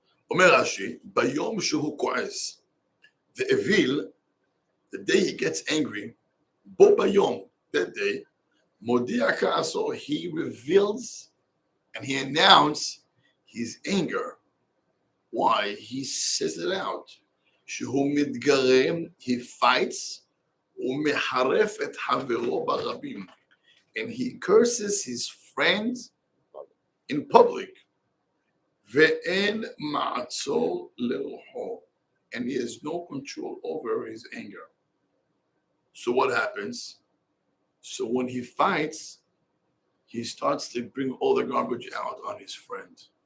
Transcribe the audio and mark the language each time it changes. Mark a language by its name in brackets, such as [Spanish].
[Hebrew] אומר רש"י, ביום שהוא כועס, [English] the evil, the day he gets angry, [Hebrew] בו ביום, [English] that day, [Hebrew] מודיע כעסו, [English] he reveals and he announces his anger. Why? He says it out. [Hebrew] שהוא מתגרם, [English] he fights, [Hebrew] ומחרף את חברו ברבים. [English] And he curses his friends in public. [Hebrew] ואין מעצור לרוחו. [English] And he has no control over his anger. So what happens? So when he fights, he starts to bring all the garbage out on his friend.